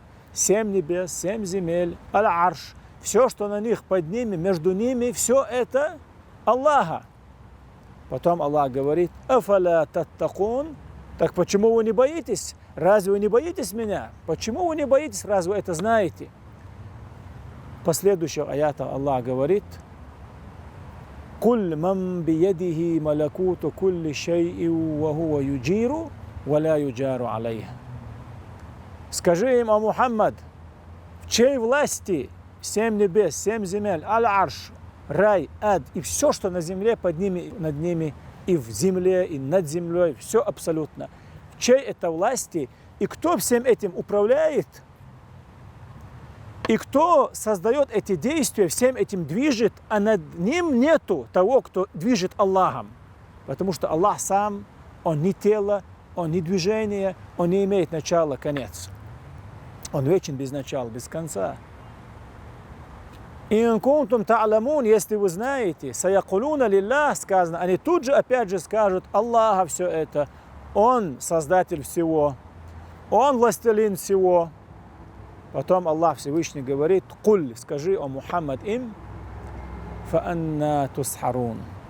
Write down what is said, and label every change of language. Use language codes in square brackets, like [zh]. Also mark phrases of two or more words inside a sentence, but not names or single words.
[ru] 7 небес, 7 земель, аль-арш, все, что на них, под ними, между ними, все это Аллаха. Потом Аллах говорит: [ar] «أفلا تتقون», [ru] так почему вы не боитесь? Разве вы не боитесь меня? Почему вы не боитесь? Разве вы это знаете? В последующих аятах Аллах говорит: [ar] «قل من بيده ملكوت كل شيء وهو يجير ولا يجار عليه». [ru] Скажи им, о Мухаммад, в чьей власти 7 небес, 7 земель, аль-арш, рай, ад и все, что на земле, под ними, над ними, и в земле, и над землей, все абсолютно. В чьей это власти, и кто всем этим управляет, и кто создает эти действия, всем этим движет, а над ним нету того, кто движет Аллахом. Потому что Аллах сам, Он не тело, Он не движение, Он не имеет начала, конец. Он вечен без начала, без конца. [ar] «إن كنتم تعلمون», [ru] если вы знаете, [ar] «سيقولون لله», [ru] сказано, они тут же опять же скажут Аллаха все это. Он создатель всего, Он властелин всего. Потом Аллах Всевышний говорит: «Куль», скажи, о Мухаммад, им, [ar] «فأنى تسحرون».